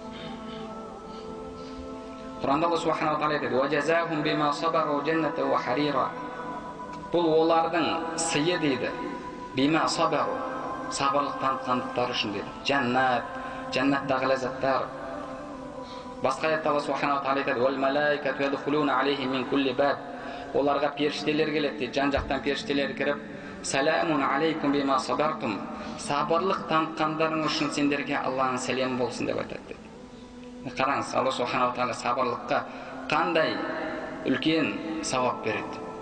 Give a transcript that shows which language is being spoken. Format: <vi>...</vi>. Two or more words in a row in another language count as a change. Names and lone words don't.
<kk>Құранда Алла</kk> <ar>سبحانه تعالى</ar> <kk>айтады:</kk> <ar>"وجزاهم بما صبروا جنة وحريرا".</ar> <kk>Бұл олардың сыйы дейді.</kk> <ar>بما صبروا,</ar> <kk>сабырлық танытқандықтары үшін дейді. Жаннаттағы ләззаттар. Басқа аятта Алла</kk> <ar>سبحانه تعالى</ar> <kk>айтады:</kk> <ar>"والملائكة يدخلون عليهم من كل باب".</ar> <kk>Оларға періштелер келеді дейді. Жан-жақтан періштелер кіріп,</kk> <ar>"سلام عليكم بما صبرتم".</ar> <kk>Сабырлық танытқандарың үшін сендерге Алланың сәлемі болсын деп айтады дейді. Қараңыз, Алла</kk> <ar>سبحانه تعالى</ar> <kk>сабырлыққа қандай үлкен сауап береді.</kk>